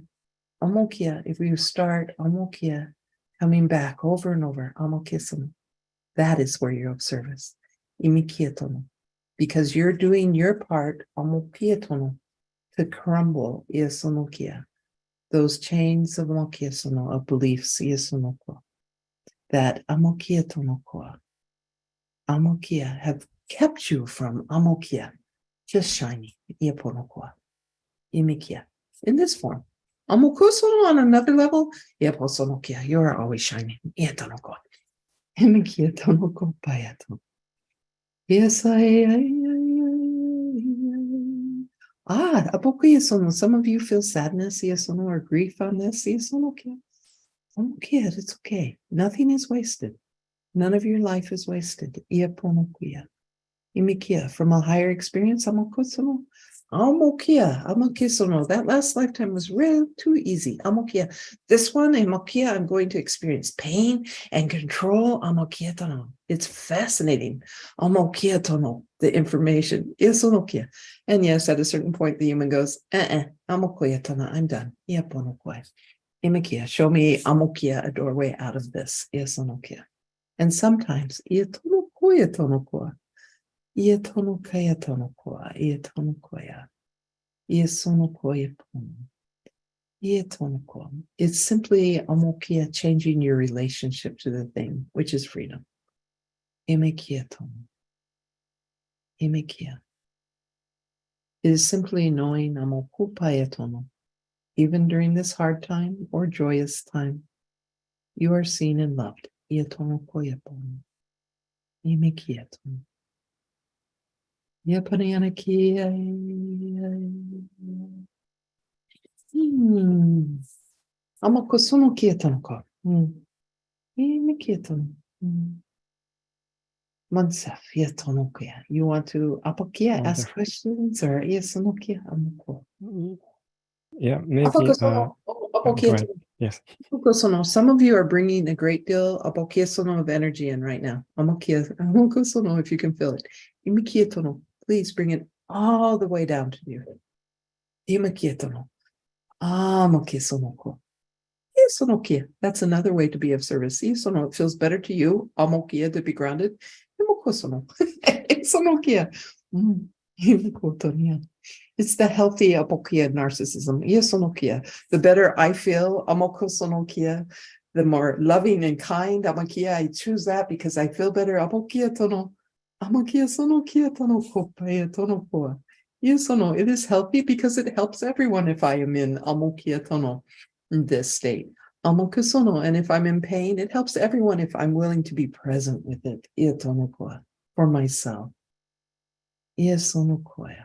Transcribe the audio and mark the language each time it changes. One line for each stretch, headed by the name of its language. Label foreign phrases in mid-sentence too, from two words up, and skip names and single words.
English: Amokia, if you start Amokia coming back over and over, Amokisum, that is where you're of service. Imikietono. Because you're doing your part, Amokietono, to crumble Iasonokia, those chains of amokia sono, of beliefs, yesonoko, that amokia tonoko, amokia have kept you from amokia, just shining, iaponoko, imikia, in this form. Amokusono on another level, iaposonokia, you are always shining, iatonoko, imikia tonoko payato. Yes, apokia sono. Some of you feel sadness, yes, or grief on this, yes, okay. Okay, it's okay. Nothing is wasted. None of your life is wasted. Iaponokia. Imikia, from a higher experience, amokusono. Amokia, amokisono. That last lifetime was real too easy. Amokia. This one, amokia, I'm going to experience pain and control. Amokia tono. It's fascinating. Amokia tono, the information. Iasonokia. And yes, at a certain point, the human goes, amokia tono, I'm done. Iaponokia. Imikia, show me amokia, a doorway out of this. Iasonokia. And sometimes, iatonokoya tonokoa. Iatonokaya tonokoa, iatonokoya, iasonokoya pono, iatonoko. It's simply amokia, changing your relationship to the thing, which is freedom. Imekia tono, imekia. It is simply knowing amokupaya tono. Even during this hard time or joyous time, you are seen and loved. Iatonokoya pono, imekia tono. Yapanayanaki. Amokosono kietonoko. Me kieton. Mansaf, yetonokia. You want to apokia, ask questions, or yesonokia amoko? Yeah, maybe. Apokosono, Go ahead. Yes. apokosono. Some of you are bringing a great deal apokiasono of energy in right now. Amokosono, if you can feel it. Imikietono. Please bring it all the way down to you. Imikietono. Amokisonoko. Isonokia. That's another way to be of service. Isono, it feels better to you. Amokia, to be grounded. Imokosono. Isonokia. It's the healthy apokia narcissism. Isonokia. The better I feel, amokosonokia, the more loving and kind amokia. I choose that because I feel better. Amokia tono. Amokia sonokia tono kopaya tono koa. Isono. It is healthy because it helps everyone if I am in amokia tono. In this state. Amokusono, and if I'm in pain, it helps everyone if I'm willing to be present with it. Iatonokoa, for myself. Iasonokoya.